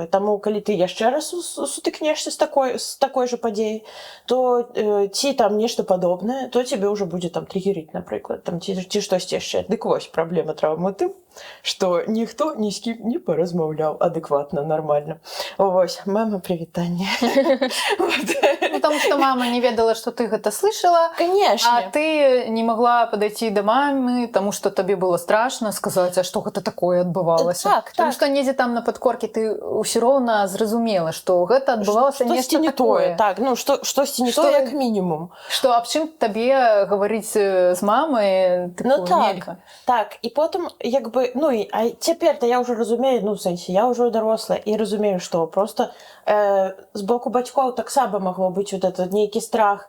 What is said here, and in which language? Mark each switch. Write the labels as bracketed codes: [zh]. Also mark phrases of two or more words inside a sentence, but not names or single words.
[be] Таму, калі ты яшчэ раз сутыкнешся з такой жа падзеяй, то ці там нешта падобнае, то цябе ўжо будзе там триггерыць, напрыклад, там, ці штосьці яшчэ. Дык вось, праблема траўмы тым, што ніхто ні з кім не паразмаўляў адэкватна, нармальна. Вось, мама, прывітанне. [ru] Потому что мама не ведала, что ты гэта слышала. Конечно. А ты не могла подойти до мамы, потому что тебе было страшно сказать, а что гэта такое адбывалася. [be] Так. [ru] Потому что [be] недзе там на подкорке ты ўсё роўна зразумела, что гэта адбывалася нешта такое. Так, штосьці не тое, як мінімум. Что аб чым табе гаварыць з мамай, нельга. Так, і потым, як бы, а цяпер-то я ўжо разумею, [ru] в сэнсе, [be] я ўжо даросла, і разумею, што просто з боку бацькоў таксама магло быць [ru] вот этот [be] нейкі страх.